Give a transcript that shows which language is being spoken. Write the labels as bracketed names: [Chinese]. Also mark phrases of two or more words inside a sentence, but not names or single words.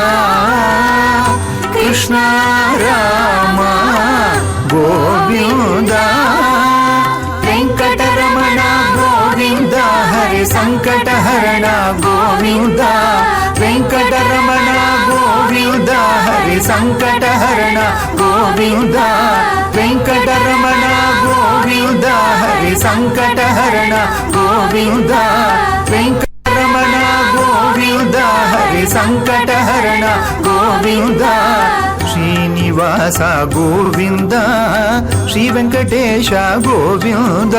[Kannada] ಕೃಷ್ಣ ರಾಮ ಗೋವಿಂದ ವೆಂಕಟರಮಣ ಗೋವಿಂದ ಹರಿ ಸಂಕಟಹರಣ [Telugu] ಗೋವಿಂದ ವೆಂಕಟರಮಣ ಗೋವಿಂದ ಹರಿ ಸಂಕಟಹರಣ ಗೋವಿಂದ గోవింద వెంకటరమణ గోవింద హరి సంకటహరణ గోవింద వెంకటరమణ గోవింద హరి సంకటహరణ గోవింద శ్రీనివాస గోవింద శ్రీ వెంకటేశ గోవింద